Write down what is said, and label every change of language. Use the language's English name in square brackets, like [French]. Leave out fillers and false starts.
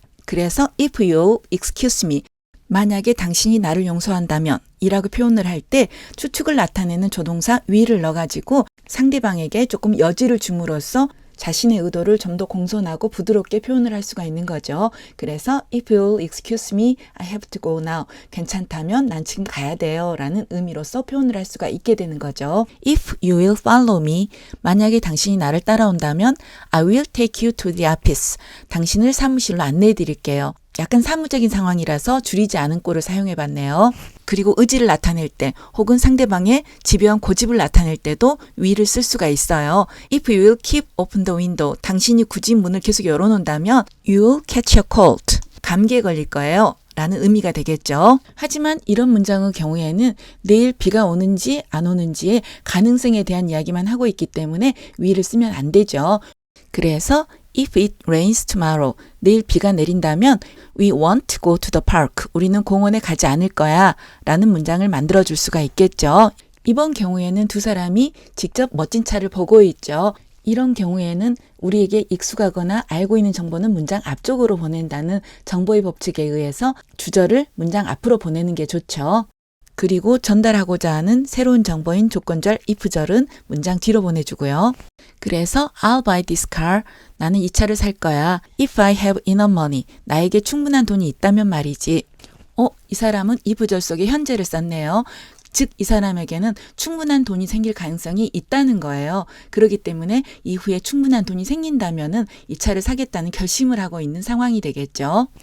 [Korean] 그래서 [English] if you excuse me, [Korean] 만약에 당신이 나를 용서한다면 이라고 표현을 할 때 추측을 나타내는 조동사 will을 넣어가지고 상대방에게 조금 여지를 줌으로써 자신의 의도를 좀 더 공손하고 부드럽게 표현을 할 수가 있는 거죠. 그래서 [English] if you'll excuse me, I have to go now. [Korean] 괜찮다면 난 지금 가야 돼요. 라는 의미로서 표현을 할 수가 있게 되는 거죠. [English] If you will follow me, [Korean] 만약에 당신이 나를 따라온다면 [English] I will take you to the office. [Korean] 당신을 사무실로 안내해 드릴게요. 약간 사무적인 상황이라서 줄이지 않은 꼴을 사용해 봤네요. 그리고 의지를 나타낼 때 혹은 상대방의 집요한 고집을 나타낼 때도 will을 쓸 수가 있어요. [English] If you will keep open the window, [Korean] 당신이 굳이 문을 계속 열어놓는다면 [English] you will catch a cold, [Korean] 감기에 걸릴 거예요. 라는 의미가 되겠죠. 하지만 이런 문장의 경우에는 내일 비가 오는지 안 오는지의 가능성에 대한 이야기만 하고 있기 때문에 will을 쓰면 안 되죠. 그래서 [English] If it rains tomorrow, [Korean] 내일 비가 내린다면 [English] we won't go to the park, [Korean] 우리는 공원에 가지 않을 거야 라는 문장을 만들어줄 수가 있겠죠. 이번 경우에는 두 사람이 직접 멋진 차를 보고 있죠. 이런 경우에는 우리에게 익숙하거나 알고 있는 정보는 문장 앞쪽으로 보낸다는 정보의 법칙에 의해서 주절을 문장 앞으로 보내는 게 좋죠. 그리고 전달하고자 하는 새로운 정보인 조건절 if절은 문장 뒤로 보내주고요. 그래서 [English] I'll buy this car. [Korean] 나는 이 차를 살 거야. [English] If I have enough money. [Korean] 나에게 충분한 돈이 있다면 말이지. 이 사람은 if절 속에 현재를 썼네요. 즉 이 사람에게는 충분한 돈이 생길 가능성이 있다는 거예요. 그렇기 때문에 이후에 충분한 돈이 생긴다면은 이 차를 사겠다는 결심을 하고 있는 상황이 되겠죠.